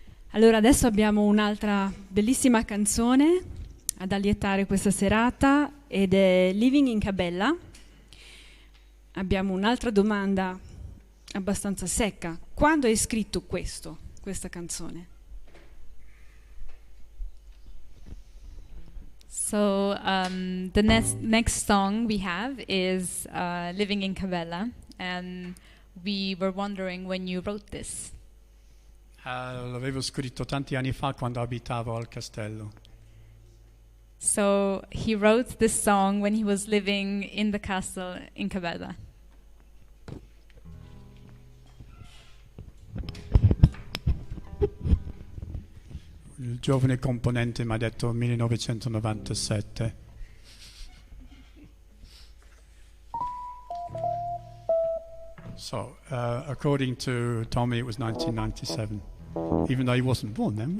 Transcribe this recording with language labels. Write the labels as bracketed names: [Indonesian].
[Italian] Allora adesso abbiamo un'altra bellissima canzone ad allietare questa serata ed è Living in Cabella. Abbiamo un'altra domanda abbastanza secca. Quando hai scritto questa canzone? [English] So the next song we have is Living in Cabella, and we were wondering when you wrote this. [Italian] L'avevo scritto tanti anni fa quando abitavo al castello. [English] So he wrote this song when he was living in the castle in Cabella. [Italian] Il giovane componente mi ha detto 1997. [English] So, according to Tommy, it was 1997, even though he wasn't born then.